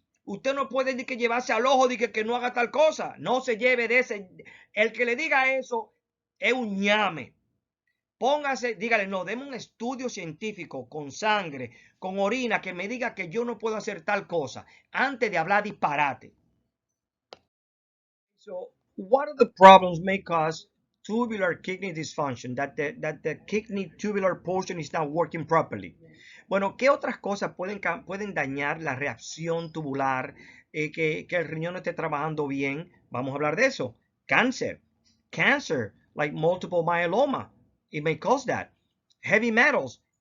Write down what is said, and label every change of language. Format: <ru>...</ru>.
<es>Usted no puede ni que llevarse al ojo de que no haga tal cosa. No se lleve de ese. El que le diga eso es un ñame. Póngase, dígale, no, deme un estudio científico con sangre, con orina, que me diga que yo no puedo hacer tal cosa antes de hablar disparate.</es> <en>So, what are the problems may cause tubular kidney dysfunction, that the kidney tubular portion is not working properly?</en> <es>Bueno, ¿qué otras cosas pueden dañar la reacción tubular, que el riñón no esté trabajando bien? Vamos a hablar de eso.</es> <en>Cancer, like multiple myeloma. It may cause that. Heavy metals.</en>